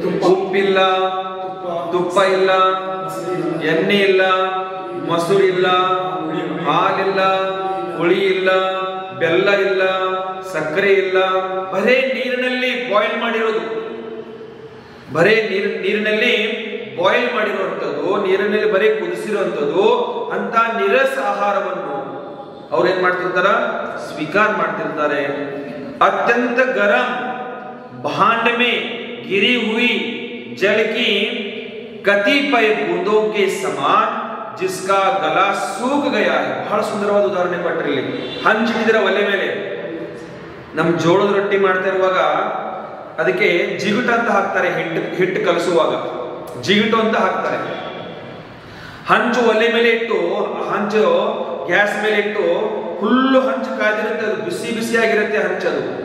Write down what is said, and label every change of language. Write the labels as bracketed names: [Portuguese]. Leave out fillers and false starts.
[Kannada] ಉಪ್ಪಿಲ್ಲ, ತುಪ್ಪ ಇಲ್ಲ, ಎಣ್ಣೆ ಇಲ್ಲ, ಮೊಸರು ಇಲ್ಲ, ಹಾಲಿಲ್ಲ, ಹುಳಿ ಇಲ್ಲ, ಬೆಲ್ಲ ಇಲ್ಲ, ಸಕ್ಕರೆ ಇಲ್ಲ, ಬರೇ ನೀರಿನಲ್ಲಿ ಬಾಯ್ಲ್ ಮಾಡಿರೋದು, ಬರೇ ನೀರಿನಲ್ಲಿ ಬಾಯ್ಲ್ ಮಾಡಿರುವಂಥದ್ದು, ನೀರಿನಲ್ಲಿ ಬರೀ ಕುದಿಸಿರುವಂಥದ್ದು ಅಂತ ನಿರಸ ಆಹಾರವನ್ನು ಅವ್ರು ಏನ್ ಮಾಡ್ತಿರ್ತಾರ, ಸ್ವೀಕಾರ ಮಾಡ್ತಿರ್ತಾರೆ. [Hindi] ಅತ್ಯಂತ ಗರಂ भांड में गिरी हुई जल की कतिपय बूंदों के समान जिसका गला सूख गया है. [Kannada] ಬಹಳ ಸುಂದರವಾದ ಉದಾಹರಣೆ ಕೊಟ್ಟರೆ, ಹಂಚಿಟ್ಟಿದ್ರ ಒಲೆ ಮೇಲೆ, ನಮ್ ಜೋಳದ ರೊಟ್ಟಿ ಮಾಡ್ತಾ ಇರುವಾಗ ಅದಕ್ಕೆ ಜಿಗುಟ ಅಂತ ಹಾಕ್ತಾರೆ, ಹಿಟ್ಟು ಕಲಸುವಾಗ ಜಿಗುಟು ಅಂತ ಹಾಕ್ತಾರೆ. ಹಂಚು ಒಲೆ ಮೇಲೆ ಇಟ್ಟು, ಹಂಚು ಗ್ಯಾಸ್ ಮೇಲೆ ಇಟ್ಟು ಫುಲ್ಲು ಹಂಚು ಕಾದಿರುತ್ತೆ, ಅದು ಬಿಸಿ ಬಿಸಿಯಾಗಿರುತ್ತೆ ಹಂಚದು.